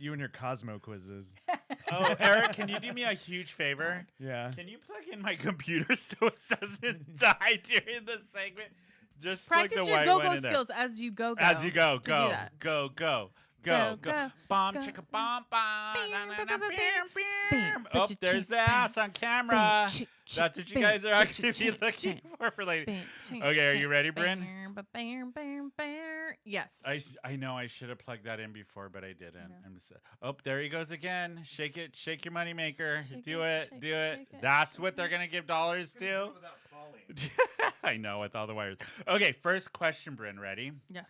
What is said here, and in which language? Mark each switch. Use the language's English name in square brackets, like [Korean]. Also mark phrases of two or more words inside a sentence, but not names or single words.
[English] you and your Cosmo quizzes. Oh, Eric, can you do me a huge favor? Yeah. Can you plug in my computer so it doesn't die during the segment? Just Practice plug the your white go-go one in there. skills as you go. As you go, to do go, that. go, go, Go, go, go, Bomb, go. chicka, bomb, bomb. Bam, na, na, bam, na, bam, bam, bam. bam. Oh, there's the ass on camera. Bam, That's what you bam, guys are actually bam, looking for later. Bam, ching, Okay, are ching, you ready, Brynne? bam, ba- bam, bam, bam. Yes. I know I should have plugged that in before, but I didn't. know. I'm just, oh, there he goes again. Shake it, shake your money maker. Shake Do it, it, shake do it, it. shake it, That's shake what they're it. gonna give dollars to. I know, with all the wires. Okay, first question, Brynne. Ready? Yes.